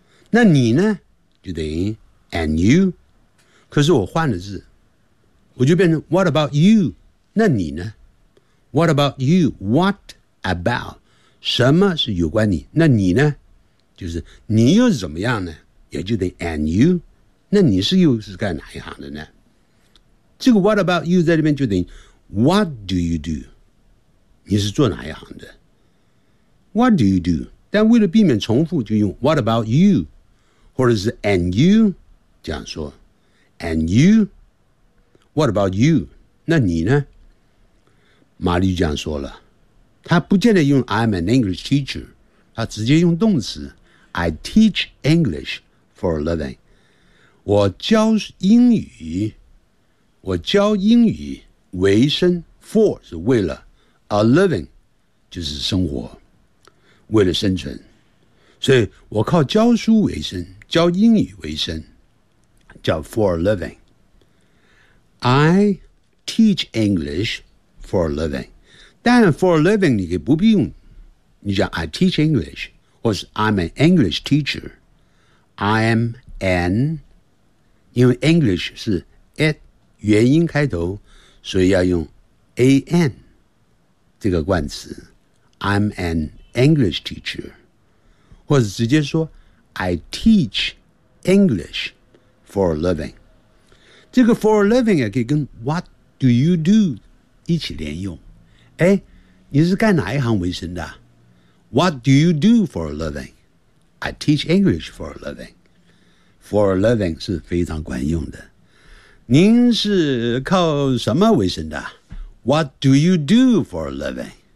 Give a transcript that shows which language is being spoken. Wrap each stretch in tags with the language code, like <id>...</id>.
<zh>那你呢就等于</zh> <en>And you，</en> <zh>可是我换了字，我就变成</zh> <en>What about you，</en> <zh>那你呢？</zh> <en>What about you? What about?</en> <zh>什么是有关你？那你呢？就是你又怎么样呢？也就得</zh> <en>and you?</en> <zh>那你是又是干哪一行的呢？这个</zh> <en>what about you</en> <zh>在这边就得</zh> <en>what do you do?</en> <zh>你是做哪一行的？</zh> <en>What do you do?</en> <zh>但为了避免重复就用</zh> <en>what about you?</en> <zh>或者是</zh> <en>and you?</en> <zh>这样说</zh> <en>and you? What about you?</en> <zh>那你呢？玛丽这样说了，她不见得用</zh> <en>I'm an English teacher，</en> <zh>她直接用动词</zh> <en>I teach English for a living，</en> <zh>我教英语，我教英语为生， for 是为了，</zh> <en>a living</en> <zh>就是生活，为了生存，所以我靠教书为生，教英语为生叫</zh> <en>for a living。 I teach EnglishFor a living，</en> <zh>但</zh> <en>for a living</en> <zh>你可以不必用，你讲</zh> <en>I teach English</en> <zh>或是</zh> <en>I'm an English teacher， I am an，</en> <zh>因为</zh> <en>English</en> <zh>是 at 元音开头，所以要用</zh> <en>an</en> <zh>这个冠词，</zh> <en>I'm an English teacher，</en> <zh>或者直接说</zh> <en>I teach English for a living。</en> <zh>这个</zh> <en>for a living</en> <zh>也可以跟</zh> <en>What do you do</en> <zh>一起连用。哎，你是干哪一行为生的？</zh> <en>What do you do for a living? I teach English for a living. For a living</en> <zh>是非常管用的。您是靠什么为生的？</zh> <en>What do you do for a living?</en>